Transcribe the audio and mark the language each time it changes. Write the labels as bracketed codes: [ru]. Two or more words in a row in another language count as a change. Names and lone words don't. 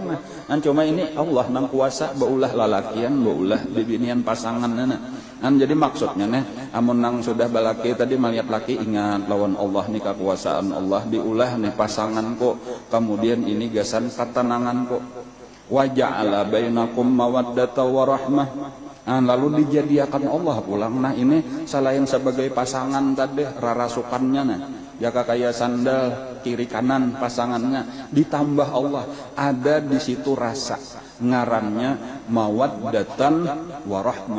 [bjn] Nah cuma ini Allah nang kuasa baulah lalakian, baulah bibinian pasangan. Nah jadi maksudnya nih amun nang sudah balaki tadi melihat laki, ingat lawan Allah nih kekuasaan Allah, diulah nih pasangan kok, kemudian ini gasan ketenangan kok. [ar] Wa ja'ala bainakum mawaddata wa rahmah. [bjn] Lalu dijadiakan Allah pulang. Nah ini selain sebagai pasangan tadi rarasukannya, nah ya kayak sandal kiri kanan pasangannya, ditambah Allah ada di situ rasa, ngarannya [ar] mawaddatan warahmah.